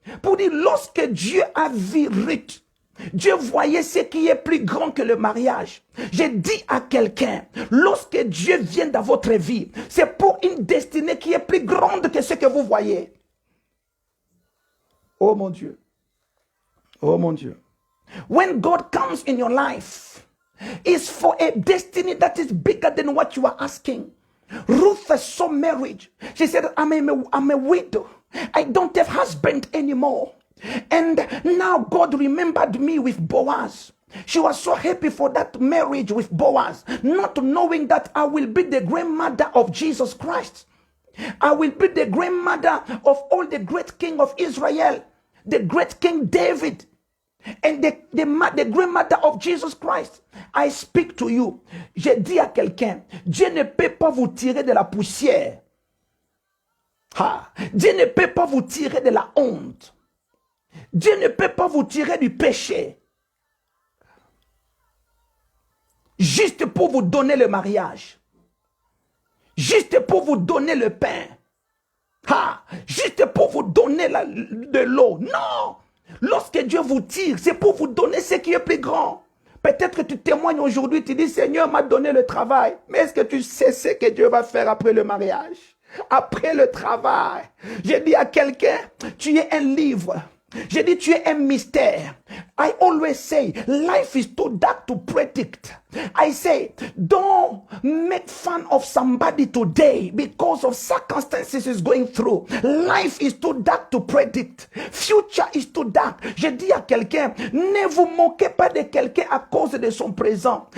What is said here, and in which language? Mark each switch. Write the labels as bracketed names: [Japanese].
[French] Pour dire, lorsque Dieu a vu Ruth, Dieu voyait ce qui est plus grand que le mariage. J'ai dit à quelqu'un, lorsque Dieu vient dans votre vie, c'est pour une destinée qui est plus grande que ce que vous voyez. Oh mon Dieu. Oh mon Dieu. [English] When God comes in your life, it's for a destiny that is bigger than what you are asking. Ruth saw marriage. She said, I'm a widow. I don't have husband anymore. And now God remembered me with Boaz. She was so happy for that marriage with Boaz, not knowing that I will be the grandmother of Jesus Christ. I will be the grandmother of all the great king of Israel, the great King David. And the grandmother of Jesus Christ. I speak to you. [French] Je dis à quelqu'un, Dieu ne peut pas vous tirer de la poussière. Dieu ne peut pas vous tirer de la honte. Dieu ne peut pas vous tirer du péché. Juste pour vous donner le mariage. Juste pour vous donner le pain. Juste pour vous donner de l'eau. Non! Lorsque Dieu vous tire, c'est pour vous donner ce qui est plus grand. Peut-être que tu témoignes aujourd'hui, tu dis, Seigneur m'a donné le travail. Mais est-ce que tu sais ce que Dieu va faire après le mariage? Après le travail. J'ai dit à quelqu'un, tu es un livre. J'ai dit, tu es un mystère. [English] I always say, life is too dark to predict. I say, don't make fun of somebody today because of circumstances is going through. Life is too dark to predict. Future is too dark. [French] Je dis à quelqu'un, ne vous moquez pas de quelqu'un à cause de son présent.